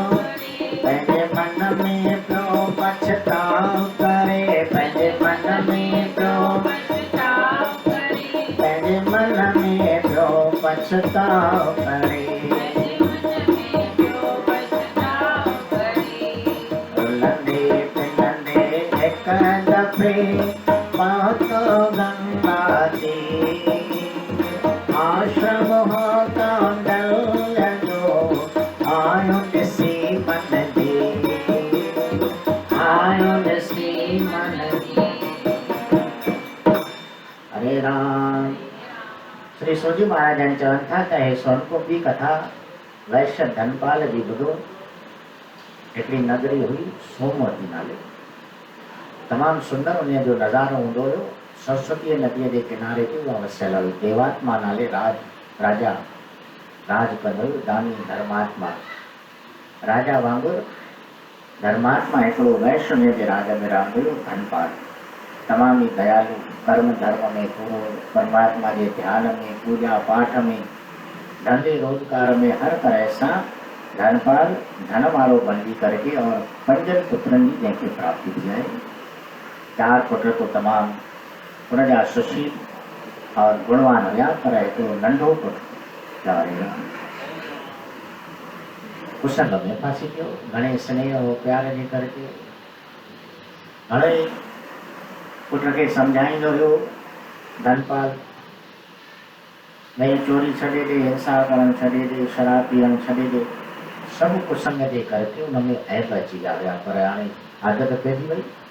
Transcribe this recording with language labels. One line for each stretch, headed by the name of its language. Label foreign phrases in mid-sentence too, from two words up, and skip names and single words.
Sindhi: पंहिंजे मन में पियो पछताव करे, पंहिंजे मन में पियो पंहिंजे मन में पियो पछताव करे। रुलंदे पिनंदे हिक दफ़े पहुतो गंगा तीर, आश्रम हो कौंडल्य जो आयो ॾिसी मन जी, आयो ॾिसी मन जी। हरे राम। श्री सोजी महाराज चवन था त हे सोनपुर की कथा वैश्य धनपाल जी ॿुधो। हिकिड़ी नगरी हुई सोमवती नाले, तमामु सुंदर उन जो नज़ारो हूंदो हुयो। सरस्वती नदीअ जे किनारे ते उहा वसियल हुई। देवात्मा नाले राजा राज कंदो हुयो, दानी धर्मात्मा। राजा वांगुरु धर्मात्मा हिकिड़ो वैश्य उन जे राज में रहंदो हुयो, धनपाल। तमामु ई दयालु, कर्म धर्म में पूरो, परमात्मा के ध्यान में, पूजा पाठ में, धंधे रोजगार में, हर तरह सां धनपाल धन वारो बणजी करके और 5 पुत्रनि जी जंहिंखे प्राप्ति थी आहे। 4 पुत्र तो तमामु उनजा सुशील और गुणवान हुया, पर हिकिड़ो नंढो पुत्र चाहे कुसंग में फासी पियो। घणे स्नेह और प्यार जे करके घणे पुट खे सम्झाईंदो हुयो धनपाल, भई चोरी छॾे ॾे, हिंसा करण छॾे ॾे, शराब पीअण छॾे ॾे। सभु कुसंग जे करके उनमें ऐब अची विया हुया, पर हाणे आदत पइजी वई।